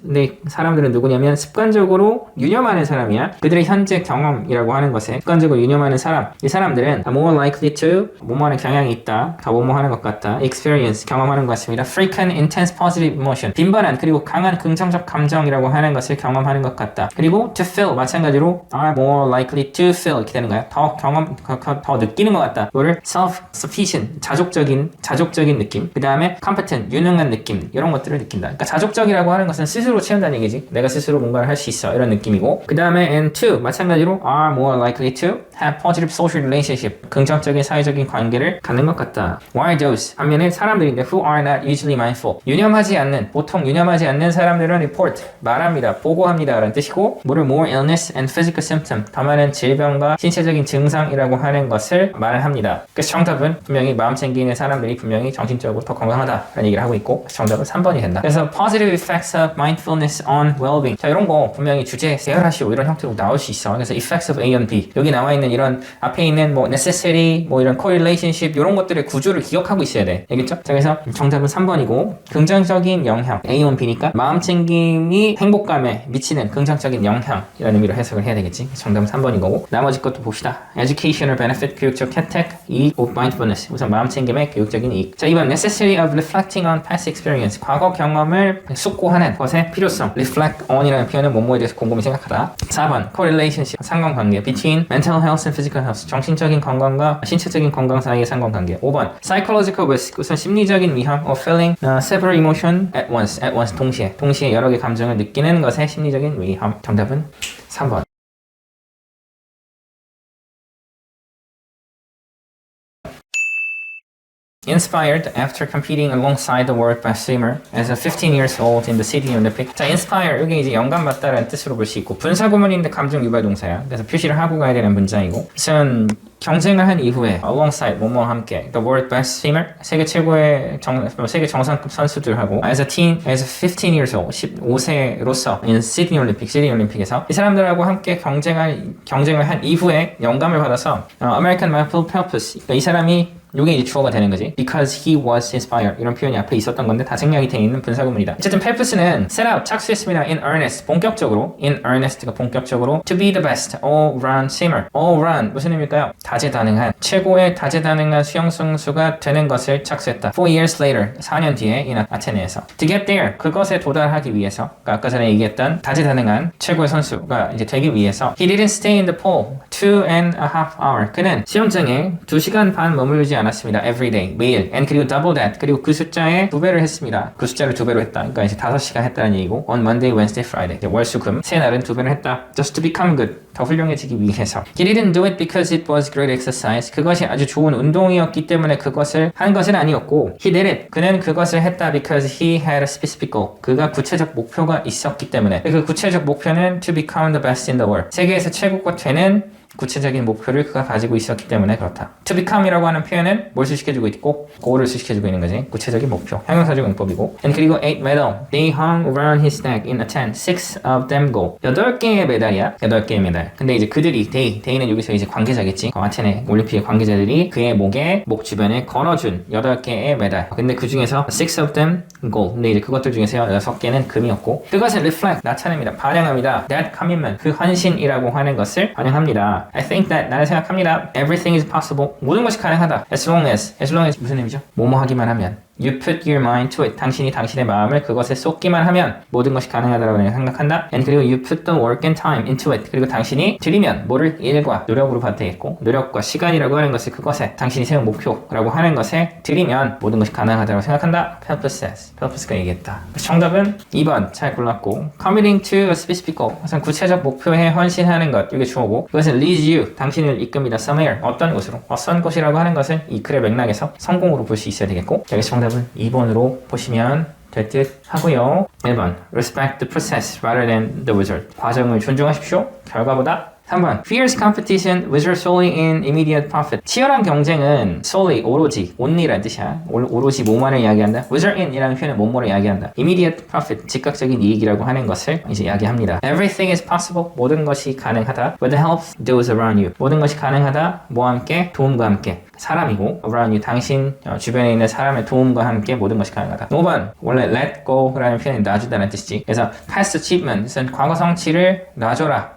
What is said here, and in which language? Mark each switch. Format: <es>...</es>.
<ko>근데 사람들은 누구냐면 습관적으로 유념하는 사람이야. 그들의 현재 경험이라고 하는 것에 습관적으로 유념하는 사람. 이 사람들은</ko> <en>more likely to,</en> <ko>뭐뭐하는 경향이 있다, 더 뭐뭐하는 것 같다, experience, 경험하는 것 같습니다.</ko> <en>frequent, intense, positive emotion,</en> <ko>빈번한 그리고 강한 긍정적 감정이라고 하는 것을 경험하는 것 같다.</ko> <en>그리고 to feel,</en> <ko>마찬가지로</ko> <en>are more likely to feel,</en> <ko>이렇게 되는 거야. 더 더 느끼는 것 같다. 이거를 self-sufficient, 자족적인 느낌. 그 다음에 competent, 유능한 느낌, 이런 것들을 느낀다. 그러니까 자족적이라고 하는 것은 스스로 채운다는 얘기지. 내가 스스로 뭔가를 할 수 있어, 이런 느낌이고. 그 다음에</ko> <en>and to,</en> <ko>마찬가지로</ko> <en>are more likely to have positive social relationship,</en> <ko>긍정적인 사회적인 관계를 갖는 것 같다.</ko> <en>While those,</en> <ko>반면에 사람들인데</ko> <en>who are not usually mindful,</en> <ko>보통 유념하지 않는 사람들은 report, 말합니다, 보고합니다 라는 뜻이고, 뭐를</ko> <en>more illness and physical symptom,</en> <ko>더 많은 질병과 신체적인 증상이라고 하는 것을 말을 합니다. 그래서 정답은 분명히 마음 챙기는 사람들이 분명히 정신적으로 더 건강하다라는 얘기를 하고 있고, 정답은 3번이 된다. 그래서</ko> <en>positive effects of mindfulness on well-being.</en> <ko>자, 이런 거 분명히 주제 세열하시고 이런 형태로 나올 수 있어. 그래서</ko> <en>effects of A and B.</en> <ko>여기 나와 있는 이런 앞에 있는 뭐 necessity, 뭐 이런 correlationship, 이런 것들의 구조를 기억하고 있어야 돼. 알겠죠? 자, 그래서 정답은 3번이고, 긍정적인 영향. A and B니까 마음 챙김이 행복감에 미치는 긍정적인 영향이라는 의미로 해석을 해야 되겠지. 정답은 3번인 거고, 나머지 것도 봅시다.</ko> <en>educational benefit,</en> <ko>교육적 혜택, 이익,</ko> <en>of mindfulness.</en> <ko>우선 마음 챙김의 교육적인 이익. 자, 2번</ko> <en>necessity of reflecting on past experience,</en> <ko>과거 경험을 숙고하는 것의 필요성. reflect on이라는 표현은 뭐뭐에 대해서 곰곰이 생각하다. 4번 correlationship, 상관관계</ko> <en>between mental health and physical health,</en> <ko>정신적인 건강과 신체적인 건강 사이의 상관관계. 5번 psychological risk, 우선 심리적인 위험</ko> <en>of feeling several emotion at once,</en> <ko>동시에 여러 개 감정을 느끼는 것의 심리적인 위험. 정답은 3번.</ko> <en>Inspired after competing alongside the world best swimmer as a 15 years old in the Sydney Olympic.</en> <ko>자, inspire, 여기 이제 영감받다라는 뜻으로 볼 수 있고, 분사구문인데 감정 유발 동사야. 그래서 표시를 하고 가야 되는 문장이고, 우선 경쟁을 한 이후에 alongside, 뭐뭐와 함께</ko> <en>the world best swimmer,</en> <ko>세계 최고의 세계 정상급 선수들하고</ko> <en>as a 15 years old,</en> <ko>15세로서 in Sydney 올림픽에서 이 사람들하고 함께 경쟁을 한 이후에 영감을 받아서 American Philanthropist, 그러니까 이 사람이 요게 이제 주어가 되는 거지.</ko> <en>Because he was inspired.</en> <ko>이런 표현이 앞에 있었던 건데 다 생략이 되어 있는 분사구문이다. 어쨌든 purpose는</ko> <en>set out,</en> <ko>착수했습니다.</ko> <en>In earnest,</en> <ko>본격적으로. In earnest가 본격적으로.</ko> <en>To be the best, all-round swimmer.</en> <ko>all-round, 무슨 의미일까요? 다재다능한, 최고의 다재다능한 수영 선수가 되는 것을 착수했다.</ko> <en>4 years later,</en> <ko>4년 뒤에 이 아테네에서.</ko> <en>To get there,</en> <ko>그것에 도달하기 위해서. 그러니까 아까 전에 얘기했던 다재다능한 최고의 선수가 이제 되기 위해서.</ko> <en>He didn't stay in the pool 2.5 hours.</en> <ko>그는 수영장에 2시간 반 머무르지 않았습니다.</ko> <en>Every day,</en> <ko>매일.</ko> <en>And</en> <ko>그리고</ko> <en>double that.</en> <ko>그리고 그 숫자에 2배를 했습니다. 그 숫자를 2배로 했다. 그러니까 이제 5시간 했다는 얘기고,</ko> <en>on Monday, Wednesday, Friday.</en> <ko>월, 수, 금. 세 날은 2배를 했다.</ko> <en>Just to become good.</en> <ko>더 훌륭해지기 위해서.</ko> <en>He didn't do it because it was great exercise.</en> <ko>그것이 아주 좋은 운동이었기 때문에 그것을 한 것은 아니었고,</ko> <en>he did it.</en> <ko>그는 그것을 했다</ko> <en>because he had a specific goal.</en> <ko>그가 구체적 목표가 있었기 때문에. 그 구체적 목표는</ko> <en>to become the best in the world.</en> <ko>세계에서 최고가 되는 구체적인 목표를 그가 가지고 있었기 때문에 그렇다. To become이라고 하는 표현은 뭘 수식해주고 있고, goal을 수식해주고 있는 거지. 구체적인 목표. 형용사적 용법이고.</ko> <en>And</en> <ko>그리고</ko> <en>8 medal. They hung around his neck in a tent. 6 of them gold.</en> <ko>8개의 메달이야. 8개의 메달. 근데 이제 그들이, 데이는 여기서 이제 관계자겠지. 아테네 올림픽의 관계자들이 그의 목 주변에 걸어준 8개의 메달. 근데 그 중에서</ko> <en>6 of them gold.</en> <ko>근데 이제 그것들 중에서 6개는 금이었고, 그것을 reflect, 나타냅니다. 반영합니다. That commitment, 그 헌신이라고 하는 것을 반영합니다.</ko> <en>I think that,</en> <ko>나는 생각합니다.</ko> <en>Everything is possible.</en> <ko>모든 것이 가능하다.</ko> <en>As long as</en> <ko>무슨 의미죠? 뭐뭐 하기만 하면.</ko> <en>You put your mind to it.</en> <ko>당신이 당신의 마음을 그것에 쏟기만 하면 모든 것이 가능하다고 내가 생각한다.</ko> <en>And</en> <ko>그리고</ko> <en>you put the work and time into it.</en> <ko>그리고 당신이 들이면 뭐를 일과 노력으로 봐도 되겠고 노력과 시간이라고 하는 것을 그것에 당신이 세운 목표라고 하는 것에 들이면 모든 것이 가능하다고 생각한다.</ko> <en>Purpose says.</en> <ko>Purpose가 얘기했다. 정답은 2번 잘 골랐고</ko> <en>Committing to a specific goal.</en> <ko>우선 구체적 목표에 헌신하는 것. 이게 주어고 그것은</ko> <en>leads you.</en> <ko>당신을 이끕니다. Somewhere. 어떤 곳으로. 어떤 곳이라고 하는 것은 이 글의 맥락에서 성공으로 볼 수 있어야 되겠고 여기서 정답은 2번으로 보시면 될 듯 하고요.</ko> <en>1번 Respect the process rather than the result.</en> <ko>과정을 존중하십시오. 결과보다 3번</ko> <en>Fierce competition results solely in immediate profit.</en> <ko>치열한 경쟁은 solely 오로지 only라는 뜻이야. 오로지 뭐만을 이야기한다. result in 이라는 표현은 뭐뭐를 이야기한다.</ko> <en>immediate profit</en> <ko>즉각적인 이익이라고 하는 것을 이제 이야기합니다.</ko> <en>Everything is possible.</en> <ko>모든 것이 가능하다.</ko> <en>With the help of those around you.</en> <ko>모든 것이 가능하다. 뭐와 함께? 도움과 함께. 사람이고</ko> <en>around you</en> <ko>당신 주변에 있는 사람의 도움과 함께 모든 것이 가능하다. 5번 원래 let go라는 표현이 놔주다는 뜻이지. 그래서 past achievement은 과거 성취를 놔줘라.</ko>